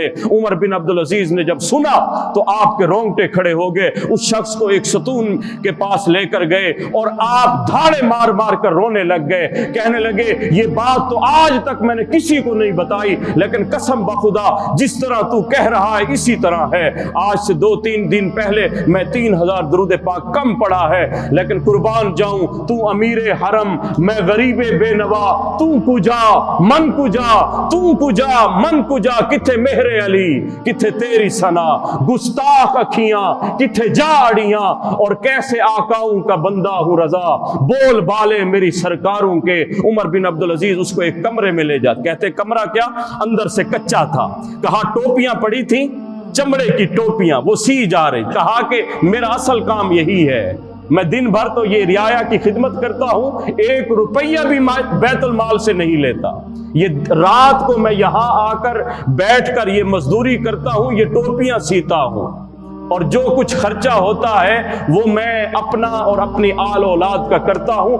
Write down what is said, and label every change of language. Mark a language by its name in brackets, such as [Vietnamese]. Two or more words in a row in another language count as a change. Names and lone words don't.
[Urdu] عمر بن عبدالعزیز نے جب سنا تو آپ کے رونگٹے کھڑے ہو گئے، اس شخص کو ایک ستون کے پاس لے کر گئے اور آپ دھاڑے مار مار کر رونے لگ گئے، کہنے لگے یہ بات تو آج تک میں نے کسی کو نہیں بتائی، لیکن قسم بخدا جس طرح تو کہہ رہا ہے اسی طرح ہے۔ آج سے 2-3 دن پہلے میں 3,000 درود پاک کم پڑھا ہے، لیکن قربان جاؤں تو امیر حرم، میں غریب بے نوا، [Persian] تو کجا من کجا، تو کجا من کجا، [Punjabi] کتھے مہر علی کتھے تیری ثنا، گستاخ اکھیاں کتھے جاڑیاں، [Urdu] اور کیسے آقاؤں کا بندہ ہوں رضا، بول بالے میری سرکاروں کے۔ عمر بن عبدالعزیز اس کو ایک کمرے میں لے جاتے، کہتے کمرہ کیا؟ اندر سے کچا تھا۔ کہا ٹوپیاں پڑی تھیں، چمڑے کی ٹوپیاں، وہ سی جا رہی۔ کہا کہ میرا اصل کام یہی ہے، میں دن بھر تو یہ رعایا کی خدمت کرتا ہوں، 1 روپیہ بھی بیت المال سے نہیں لیتا، یہ رات کو میں یہاں آ کر بیٹھ کر یہ مزدوری کرتا ہوں، یہ ٹوپیاں سیتا ہوں، اور جو کچھ خرچہ ہوتا ہے وہ میں اپنا اور اپنی آل اولاد کا کرتا ہوں۔